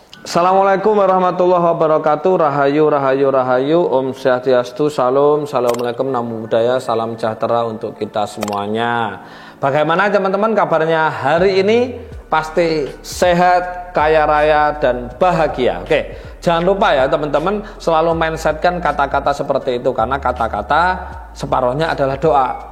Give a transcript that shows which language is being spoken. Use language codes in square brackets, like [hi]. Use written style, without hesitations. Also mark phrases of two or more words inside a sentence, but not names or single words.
[ar] السلام عليكم ورحمة الله وبركاته. [jv] Rahayu, rahayu, rahayu. Om Swastiastu, salam, [id] assalamualaikum, [pi] namo buddhaya, [id] salam sejahtera untuk kita semuanya. Bagaimana teman-teman kabarnya hari ini? Pasti sehat, kaya raya, dan bahagia. Oke, jangan lupa ya teman-teman selalu mindsetkan kata-kata seperti itu, karena kata-kata separuhnya adalah doa.